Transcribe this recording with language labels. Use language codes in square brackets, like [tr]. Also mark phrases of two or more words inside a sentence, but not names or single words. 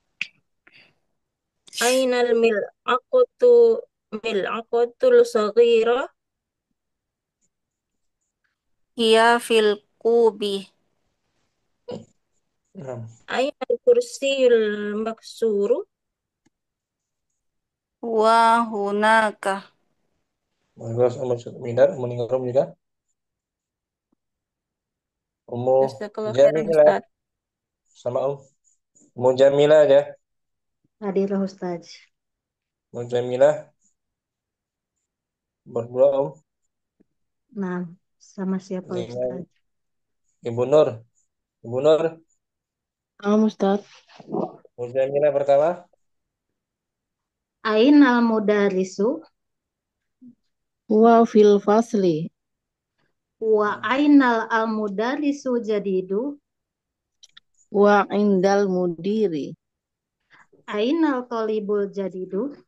[ar] أين الملعقة الصغيرة هي في الكوب. [id] nah. [ar] أين الكرسي المكسور وهناك. [id] Bagus, Midar, Ningrum juga. Ummu [ar] جزاك الله خيرا [id] Jamilah Ustaz. sama Ummu Jamilah aja. Hadirlah Ustaz. Ummu Jamilah berdua Nah, sama siapa dengan Ustaz? Ibu Nur. Ibu Nur, Ustaz. Ummu Jamilah pertama. [ar] أين المدرس هو في الفصل. وأين المدرس الجديد وعند المدير. أين الطالب الجديد